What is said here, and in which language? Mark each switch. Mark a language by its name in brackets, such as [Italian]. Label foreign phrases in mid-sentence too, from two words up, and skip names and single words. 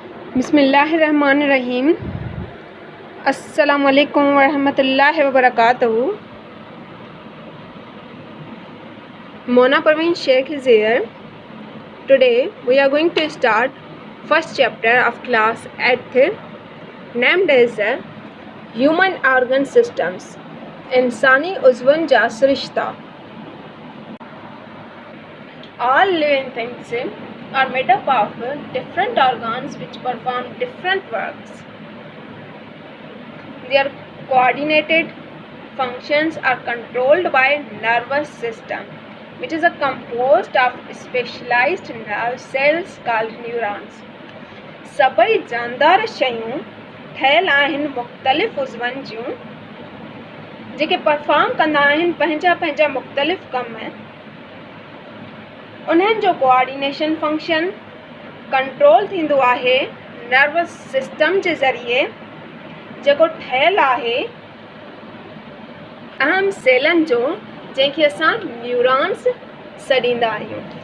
[Arabic] بسم الله الرحمن الرحيم السلام عليكم ورحمة الله وبركاته. [English] Mona Parveen Sheikh is here. Today we are going to start first chapter of class 8th, named as Human Organ Systems. [Sindhi] इंसानी उज़वन जा सरिश्ता. [English] All living things are made up of different organs which perform different works. Their coordinated functions are controlled by nervous system, which is composed of specialized nerve cells called neurons. [Sindhi] सभई जानदार शयूं ठहियल आहिनि मुख़्तलिफ़ उज़वनि जूं जेके परफॉर्म कंदा आहिनि पंहिंजा पंहिंजा मुख़्तलिफ़ कम. उन्हनि जो [English] coordination function control [Sindhi] थींदो आहे [English] nervous system [Sindhi] जे ज़रिए जेको ठहियल आहे अहम सेलनि जो, जंहिंखे असां न्यूरॉन्स सॾींदा आहियूं.